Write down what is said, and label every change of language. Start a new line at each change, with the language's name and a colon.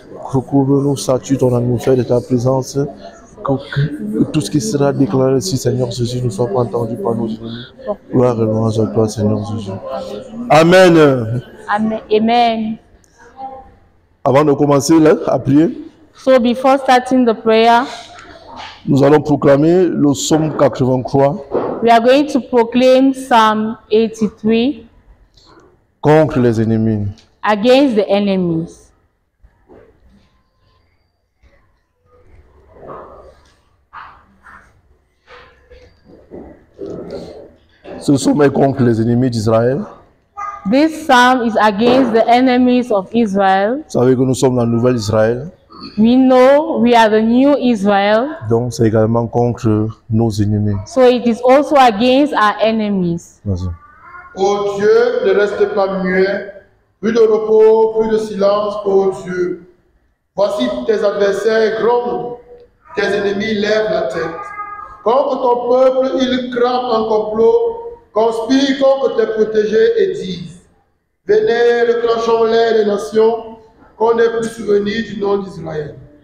French: Recouvre-nous, sature ton atmosphère de ta présence. Que tout ce qui sera déclaré ici, Seigneur Jésus, ne soit pas entendu par nos ennemis. Gloire et louange à toi, Seigneur Jésus. Amen. Amen. Amen. Avant de commencer là, à prier,
English: So before starting the prayer,
French: nous allons proclamer le psaume 83
English: we are going to proclaim Psalm 83
French: contre les ennemis.
English: against the enemies.
French: Ce psaume est contre les ennemis d'Israël.
English: This psalm is against the enemies of Israel.
French: Vous savez que nous sommes la nouvelle Israël.
English: We know we are the new Israel.
French: Donc c'est également contre nos ennemis.
English: So it is also against our enemies.
French: Vas-y. Ô Dieu, ne reste pas muet, plus de repos, plus de silence, ô Dieu. Voici tes adversaires grondent, tes ennemis lèvent la tête. Contre ton peuple, ils crament un complot, conspirent contre tes protégés et disent: venez, reclenchons-les les nations, qu'on n'ait plus souvenir du nom d'Israël.